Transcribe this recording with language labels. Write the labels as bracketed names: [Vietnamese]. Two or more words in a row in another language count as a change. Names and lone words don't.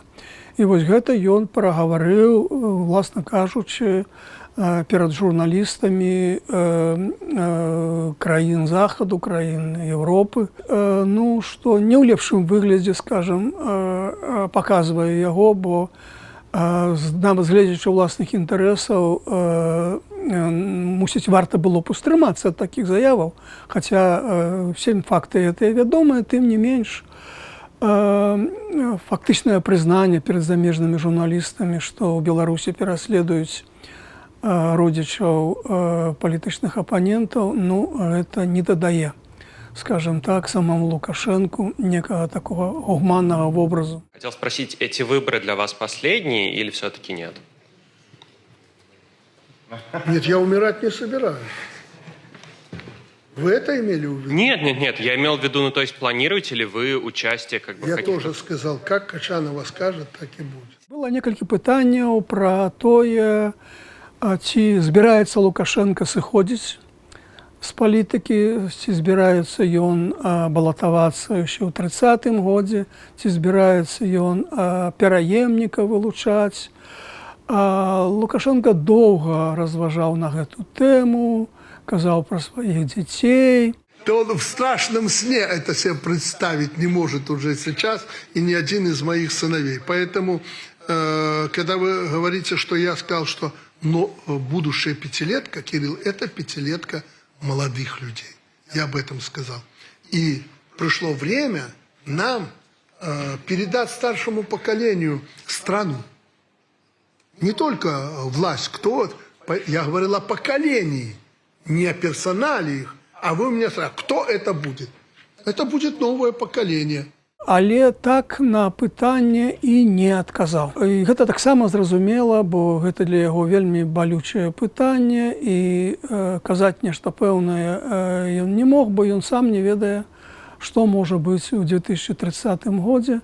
[Belarusian] І вось гэта ён прагаварыў, власна кажучы, перад журналістамі краін Захаду, краін Еўропы, што не ў лепшым выглядзе, скажам, паказвае яго, бо нават гледзячы ўласных інтарэсаў, мусіць, варта было б устрымацца ад такіх заяваў, хаця всем факты гэтыя вядомыя, тым не менш, фактычнае прызнанне перад замежнымі журналістамі, што ў Беларусі пераследуюць родзічаў палітычных апанентаў, гэта не дадае, [Russian] скажем так, самому Лукашенку некого такого гуманного образу. Хотел спросить, эти выборы для вас последние или все-таки нет? Нет, я умирать не собираюсь. Вы это имели в виду? Нет, я имел в виду, то есть планируете ли вы участие? Я тоже сказал, как Качанова скажет, так и будет. [Belarusian] Было некалькі пытанняў пра тое, ці збіраецца Лукашенко сыходзіць з палітыкі, ці збіраецца ён балатавацца яшчэ ў 30-м годзе, ці збіраецца ён пераемніка вылучаць. Лукашенко доўга разважаў на гэту тэму, казаў пра сваіх дзяцей. [Russian] То он в страшном сне это себе представить не может уже сейчас, и ни один из моих сыновей. Поэтому, когда вы говорите, что я сказал, что будущая пятилетка, Кирилл, это пятилетка молодых людей. Я об этом сказал. И пришло время нам передать старшему поколению страну. Не только власть, я говорил о поколении, не о персоналиях, а вы мне сразу, кто это будет? Это будет новое поколение. [Belarusian] але так на пытанне і не адказаў. І гэта таксама зразумела, бо гэта для яго вельмі балючае пытанне, і казаць нешта пэўнае ён не мог, бо ён сам не ведае, што можа быць у 2030 годзе.